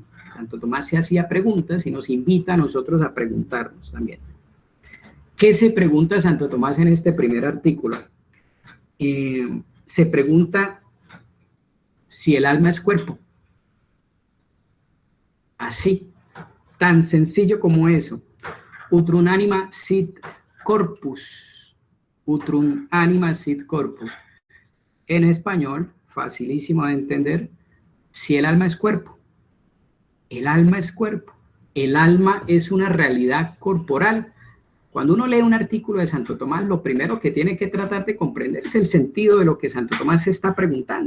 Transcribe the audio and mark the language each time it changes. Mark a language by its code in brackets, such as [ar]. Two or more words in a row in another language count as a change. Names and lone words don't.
[es] Santo Tomás se hacía preguntas y nos invita a nosotros a preguntarnos también. ¿Qué se pregunta Santo Tomás en este primer artículo? Se pregunta si el alma es cuerpo. Así, tan sencillo como eso. [la] Utrum anima sit corpus. Utrum anima sit corpus. [es] En español, facilísimo de entender, si el alma es cuerpo. El alma es cuerpo. El alma es una realidad corporal. Cuando uno lee un artículo de Santo Tomás, lo primero que tiene que tratar de comprender es el sentido de lo que Santo Tomás se está preguntando.